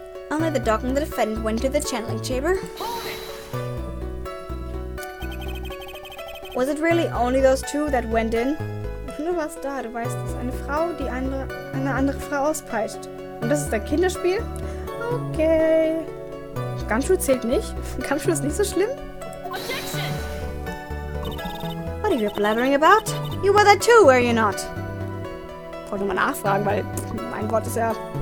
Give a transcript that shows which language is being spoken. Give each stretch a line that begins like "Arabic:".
English: Only the dog and the defendant went to the channeling chamber. Was it really only those two that went in?
German: Du warst da, du weißt es. Eine Frau, die eine andere Frau auspeitscht. Und das ist ein Kinderspiel? Okay. Gamschuh zählt nicht. Gamschuh ist nicht so schlimm.
English: What are you blabbering about? You were there too, were you not?
German: Ich wollte nur mal nachfragen, weil mein Gott ist ja...